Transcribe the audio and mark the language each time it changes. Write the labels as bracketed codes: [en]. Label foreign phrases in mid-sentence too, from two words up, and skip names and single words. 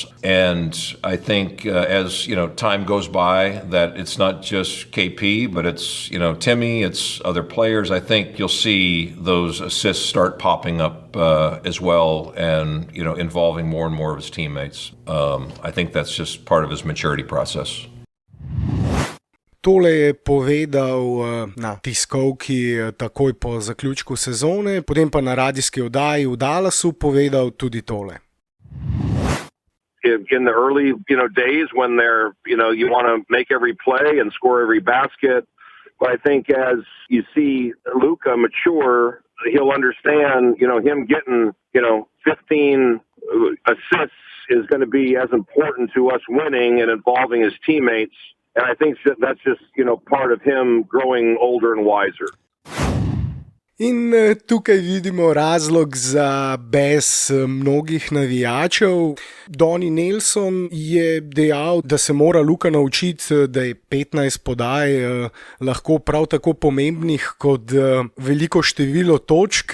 [en] And I think as time goes by, that it's not just KP, but it's Timmy, it's other players. I think you'll see those assists start popping up as well, and involving more and more of his teammates. I think that's just part of his maturity process. [sl] Tole je povedal na tiskovki takoj po zaključku sezone, potem pa na radijski oddaji v Dallasu povedal tudi tole. [en] In the early, days when they're, you want to make every play and score every basket. But I think as you see Luka mature, he'll understand, him getting, 15 assists is going to be as important to us winning and involving his teammates. And I think that's just, part of him growing older and wiser. [sl] In tukaj vidimo razlog za bes mnogih navijačev. Donny Nelson je dejal, da se mora Luka naučiti, da je 15 podaj lahko prav tako pomembnih kot veliko število točk.